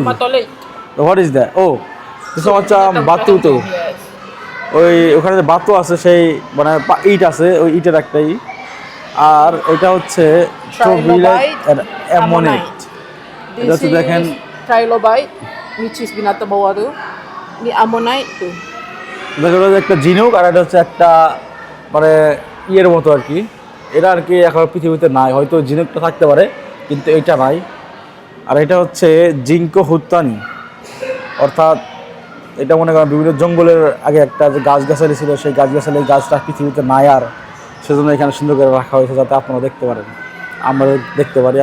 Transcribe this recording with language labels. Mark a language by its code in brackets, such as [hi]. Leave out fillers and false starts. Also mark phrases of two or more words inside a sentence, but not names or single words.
[en] What is that? ও বাতু। [bn] তো ওখানে যে বাতু আছে সেই মানে ইট আছে, ওই ইটের একটাই। আর এটা হচ্ছে অ্যামোনাইট। এটা হচ্ছে দেখেন [ms] Trilobite, [en] which is [ms] binatang bawah tu. Ni ammonite tu. [bn] দেখা যায় একটা ঝিনুক, আর এটা হচ্ছে একটা মানে ইয়ের মতো আর কি। এটা আর কি এখন পৃথিবীতে নাই, হয়তো ঝিনুকটা থাকতে পারে কিন্তু এটা নাই। আর এটা হচ্ছে জিঙ্কো হুত্তানি, অর্থাৎ এটা মনে করেন বিভিন্ন জঙ্গলের আগে একটা যে গাছগাছালি ছিল, সেই গাছগাছালি গাছটা পৃথিবীতে নাই, আর সেজন্য এখানে সুন্দর করে রাখা হয়েছে যাতে আপনারা দেখতে পারেন, আমরা দেখতে পারি।